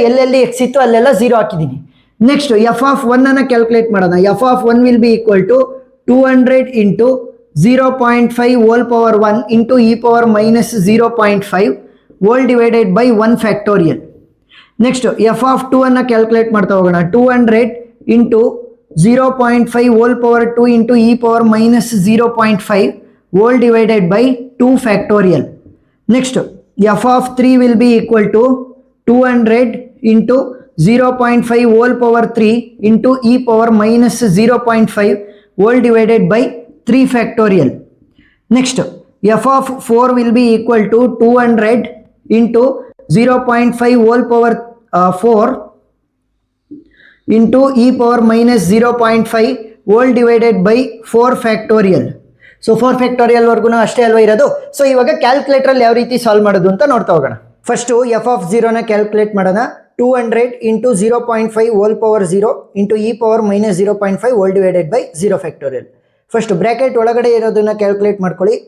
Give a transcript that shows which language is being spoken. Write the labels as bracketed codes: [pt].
[kn] ಎಲ್ಲೆಲ್ಲಿ ಎಕ್ಸ್ ಇತ್ತು ಅಲ್ಲೆಲ್ಲ 0 ಹಾಕಿದ್ದೀನಿ. ನೆಕ್ಸ್ಟ್ ಎಫ್ ಆಫ್ 1 ಅನ್ನ ಕ್ಯಾಲ್ಕುಲೇಟ್ ಮಾಡೋಣ. [en] F of 1 will be equal to 200 into 0.5 whole power 1 into e power minus 0.5 whole divided by 1 factorial. [kn] Next F of 2 ಅನ್ನ calculate ಮಾಡ್ತಾ ಹೋಗೋಣ. [en] 200 into 0.5 whole power 2 into e power minus 0.5 whole divided by 2 factorial. Next, f of 3 will be equal to 200 into 0.5 whole power 3 into e power minus 0.5 whole divided by 3 factorial. Next, f of 4 will be equal to 200 into 0.5 whole power 4 into e power minus 0.5 whole divided by 4 factorial. [kn] So 4 factorial ವರ್ಗು ಅಷ್ಟೇ ಅಲ್ವಾ ಇರೋದು. So ಇವಾಗ calculator ಯಾವ ರೀತಿ solve ಮಾಡೋದು ಅಂತ ನೋಡ್ತಾ ಹೋಗೋಣ. ಫಸ್ಟ್ ಎಫ್ ಆಫ್ 0ನ ಕ್ಯಾಲ್ಕುಲೇಟ್ ಮಾಡೋಣ. [en] 200 into 0.5 whole power 0 into e power minus 0.5 whole divided by 0 factorial. [kn] First bracket ಒಳಗಡೆ ಇರೋದನ್ನ ಕ್ಯಾಲ್ಕುಲೇಟ್ ಮಾಡ್ಕೊಳ್ಳಿ.